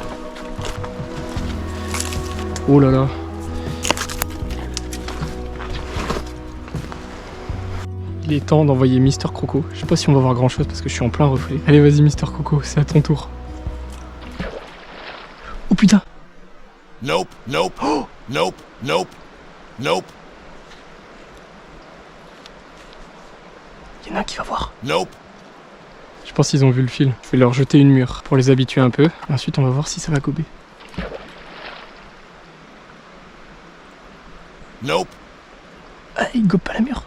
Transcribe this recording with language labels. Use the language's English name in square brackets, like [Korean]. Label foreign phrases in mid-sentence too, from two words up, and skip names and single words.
[French] Oh là là. Il est temps d'envoyer Mister Croco. Je sais pas si on va voir grand chose parce que je suis en plein reflet. Allez, vas-y, Mister Croco, c'est à ton tour. Oh putain. [English] Nope, nope, Oh, nope, nope, nope, [French] il y en a un qui va voir. [English] nope. [French] Je pense qu'ils ont vu le fil. Je vais leur jeter une mûre pour les habituer un peu. Ensuite, on va voir si ça va gober. [English] Nope. [French] Ah, il gobe pas la mûre.